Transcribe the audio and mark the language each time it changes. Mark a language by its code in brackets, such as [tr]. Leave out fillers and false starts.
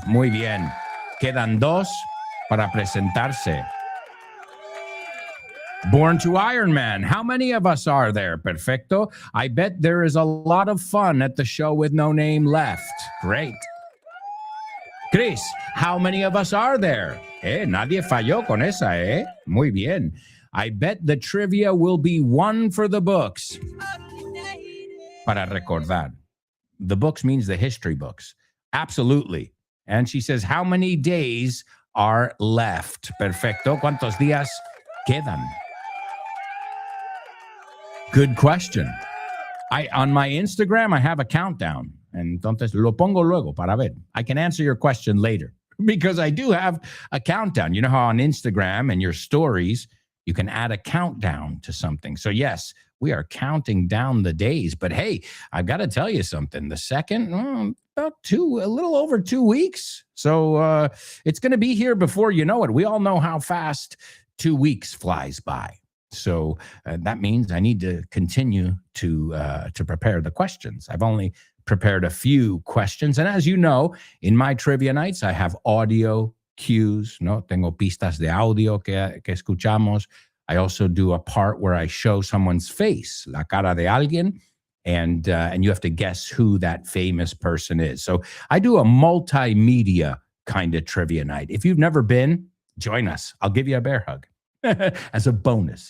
[es] Muy bien. Quedan 2 para presentarse. [en] Born to Iron Man. How many of us are there? Perfecto. I bet there is a lot of fun at the show with no name left. Great. Chris, how many of us are there? [es] Nadie falló con esa, Muy bien. [en] I bet the trivia will be one for the books. [es] Para recordar. [en] The books means the history books. Absolutely. And she says, how many days are left? Perfecto. [es] ¿Cuántos días quedan? [en] Good question. On my Instagram, I have a countdown. [es] Entonces lo pongo luego para ver. [en] I can answer your question later because I do have a countdown. You know how on Instagram and your stories, you can add a countdown to something. So yes, we are counting down the days. But hey, I've got to tell you something. The second, a little over 2 weeks. So it's going to be here before you know it. We all know how fast 2 weeks flies by. So that means I need to continue to prepare the questions. I've only prepared a few questions. And as you know, in my trivia nights, I have audio cues, ¿no? [es] Tengo pistas de audio que escuchamos. [en] I also do a part where I show someone's face, [es] la cara de alguien, [en] and you have to guess who that famous person is. So I do a multimedia kind of trivia night. If you've never been, join us. I'll give you a bear hug as a bonus.